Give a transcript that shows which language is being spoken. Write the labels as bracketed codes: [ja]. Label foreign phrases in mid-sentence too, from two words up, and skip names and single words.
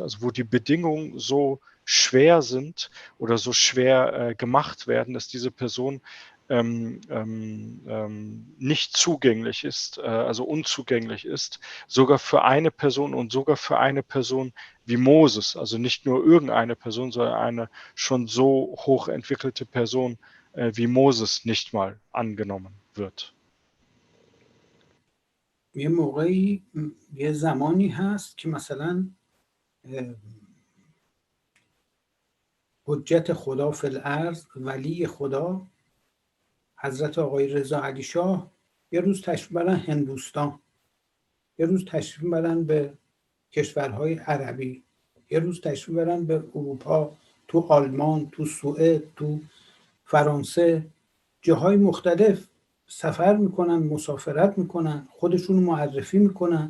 [de] Also wo die Bedingungen so schwer sind oder so schwer gemacht werden, dass diese Person nicht zugänglich ist, also unzugänglich ist, sogar für eine Person und sogar für eine Person wie Moses, also nicht nur irgendeine Person, sondern eine schon so hoch entwickelte Person wie Moses nicht mal angenommen wird. [fa] یه موقعی یه زمانی هست که مثلا حجت خدا [ar] فی الارض، [fa] ولی خدا حضرت آقای رضا علی شاه یه روز تشریف برن هندوستان، یه روز تشریف برن به کشورهای عربی، یه روز تشریف برن به اروپا، تو آلمان، تو سوئد، تو فرانسه، جاهای مختلف سفر میکنن، مسافرت میکنن، خودشون معرفی میکنن.